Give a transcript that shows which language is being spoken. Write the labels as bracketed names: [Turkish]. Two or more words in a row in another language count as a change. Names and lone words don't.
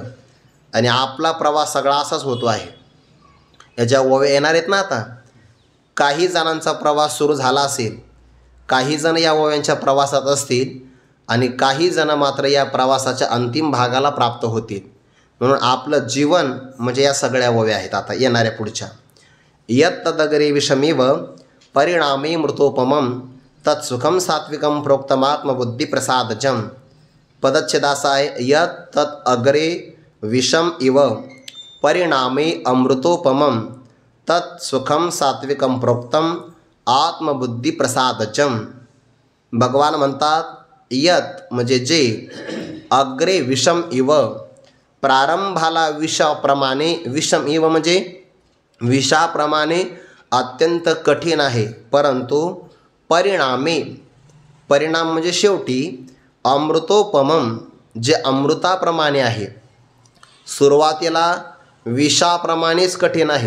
[Marathi] आणि आपला प्रवास सगळा असाच होतो आहे. याच्या ओव्या येणार आहेत ना. आता काही जणांचा प्रवास सुरू झाला असेल, काही जण या ओव्यांच्या प्रवासात असतील आणि काही जण मात्र या प्रवासाच्या अंतिम भागाला प्राप्त होतील. म्हणून आपलं जीवन म्हणजे या सगळ्या ओव्या आहेत आता येणाऱ्या पुढच्या. [Sanskrit] यत तदग्रे विषमीव परिणामे मृतोपमम तत्सुखम सात्विकम प्रोक्तमात्मबुद्धिप्रसादजम. [Marathi] पदच्छेदासा आहे, [Sanskrit] यत तत् अग्रे विषम इव परिणामे अमृतोपमम तत्सुखम सात्विकम प्रोक्तम आत्मबुद्धिप्रसादजम. [Marathi] भगवान म्हणतात, यत म्हणजे जे, [Sanskrit] अग्रे विषम इव [Marathi] प्रारंभाला विषाप्रमाणे, [Sanskrit] विषम इव [Marathi] म्हणजे विषाप्रमाणे अत्यंत कठीण आहे, परंतु परिणामे, परिणाम म्हणजे शेवटी, अमृतोपमम जे अमृताप्रमाणे आहे. सुरुवातीला विषाप्रमाणेच कठीण आहे.